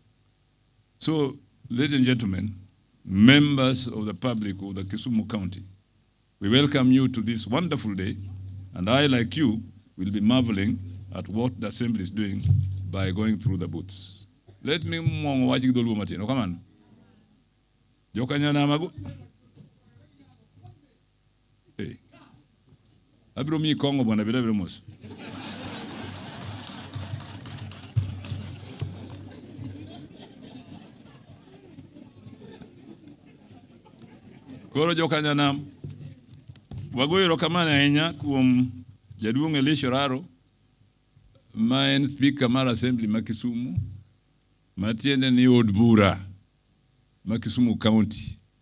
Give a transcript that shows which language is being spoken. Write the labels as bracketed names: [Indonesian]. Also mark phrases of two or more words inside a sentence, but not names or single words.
[English] So, ladies and gentlemen, members of the public of the Kisumu County, we welcome you to this wonderful day, and I, like you, will be marveling at what the Assembly is doing by going through the booths. Let me watch the Martin. Come on. [Luo (Kenya and Tanzania)] Jokanyana magu. Hey. Abro mi Congo bwana bila bila mos. Koro jokanyana wagoyero kamana enya kuom jaduong' Elisha Raro, ma en speaker mar assembly ma Kisumu, matiende ni od bura ma Kisumu County,